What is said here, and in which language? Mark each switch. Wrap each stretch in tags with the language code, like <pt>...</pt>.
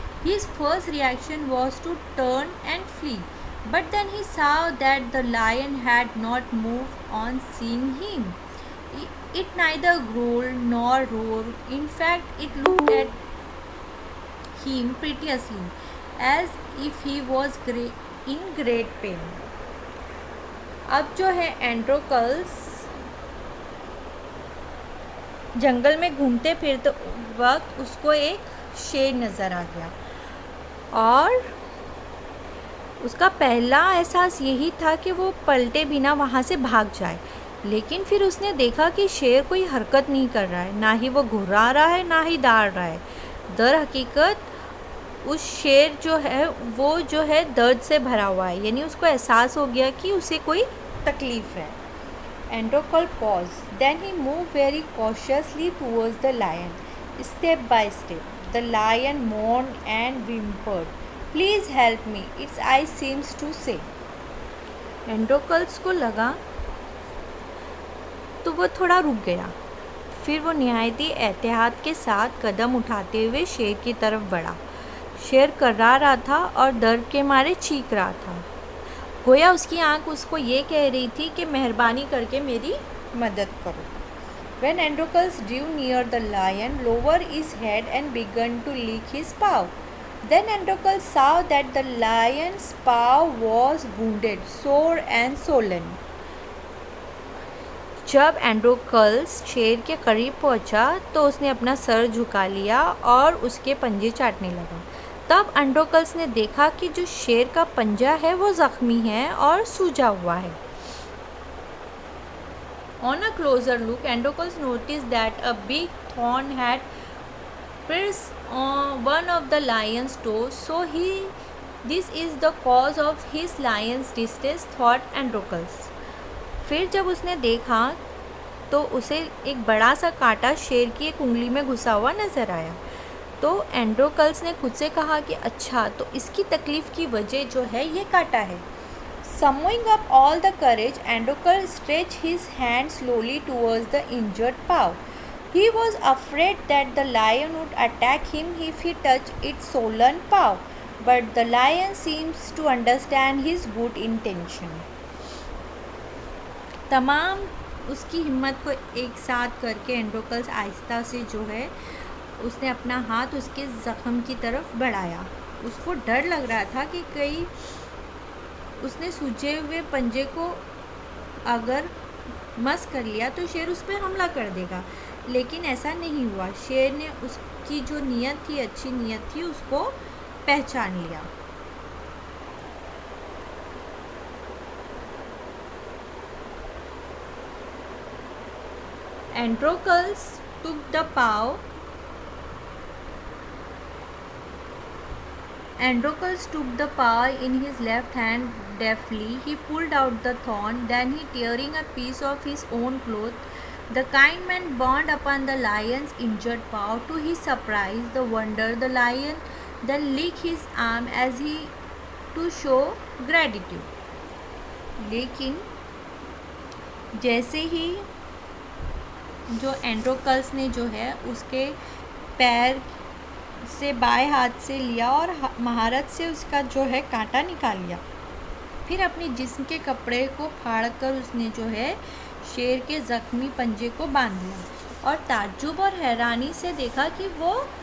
<en>His first reaction was to turn and flee. But then he saw that the lion had not moved on seeing him. It neither growled nor roared. In fact, it looked at him piteously, as if he was in great pain.</en> <hi>अब जो है एंड्रोकल्स जंगल में घूमते फिरते वक्त उसको एक शेर नज़र आ गया और उसका पहला एहसास यही था कि वो पलटे बिना वहाँ से भाग जाए, लेकिन फिर उसने देखा कि शेर कोई हरकत नहीं कर रहा है, ना ही वो घुर्रा रहा है, ना ही दौड़ रहा है। दर हकीकत उस शेर जो है दर्द से भरा हुआ है, यानी उसको एहसास हो गया कि उसे कोई तकलीफ़ है।</hi> <en>Androkal paused. Then he moved very cautiously towards the lion. Step by step, the lion moaned and whimpered. Please help me, its eyes seems to say.</en> <hi>एंड्रोकल्स को लगा तो वो थोड़ा रुक गया। फिर वो निहायती एहतियात के साथ कदम उठाते हुए शेर की तरफ बढ़ा। शेर कर्रा रहा था और डर के मारे चीख रहा था। गोया उसकी आंख उसको ये कह रही थी कि मेहरबानी करके मेरी मदद करो।</hi> <en>When Androcles drew near the lion, lowered his head and began to lick his paw. Then Androcles saw that the lion's paw was wounded, sore and swollen.</en> <hi>जब एंड्रोकल्स शेर के करीब पहुंचा तो उसने अपना सर झुका लिया और उसके पंजे चाटने लगा। तब एंड्रोकल्स ने देखा कि जो शेर का पंजा है वो ज़ख्मी है और सूजा हुआ है।</hi> <en>On a closer look, Androcles noticed that a big thorn had pierced one of the lion's toes. So this is the cause of his lion's distress, thought Androcles.</en> <hi>फिर जब उसने देखा तो उसे एक बड़ा सा कांटा शेर की एक उंगली में घुसा हुआ नज़र आया। तो एंड्रोकल्स ने खुद से कहा कि अच्छा, तो इसकी तकलीफ़ की वजह जो है ये कांटा है।</hi> <en>Summoning up all the courage, Androcles stretched his hand slowly towards the injured paw. He was afraid that the lion would attack him if he touched its swollen paw, but the lion seems to understand his good intention.</en> <hi>तमाम उसकी हिम्मत को एक साथ करके एंड्रोकल्स आहिस्ता से जो है उसने अपना हाथ उसके ज़ख़म की तरफ बढ़ाया। उसको डर लग रहा था कि कहीं उसने सूजे हुए पंजे को अगर मस कर लिया तो शेर उस पर हमला कर देगा, लेकिन ऐसा नहीं हुआ। शेर ने उसकी जो नीयत थी, अच्छी नीयत थी, उसको पहचान लिया।</hi> <en>Androcles took the paw. Androcles took the paw in his left hand deftly. He pulled out the thorn. Then he, tearing a piece of his own cloth, the kind man burned upon the lion's injured paw. To his surprise, the wonder, the lion then licked his arm as he to show gratitude.</en> <hi>लेकिन जैसे ही जो एंड्रोकल्स ने जो है उसके पैर से बाएं हाथ से लिया और महारत से उसका जो है कांटा निकाल लिया, फिर अपने जिस्म के कपड़े को फाड़कर उसने जो है शेर के ज़ख्मी पंजे को बांध दिया और ताज्जुब और हैरानी से देखा कि वो</hi>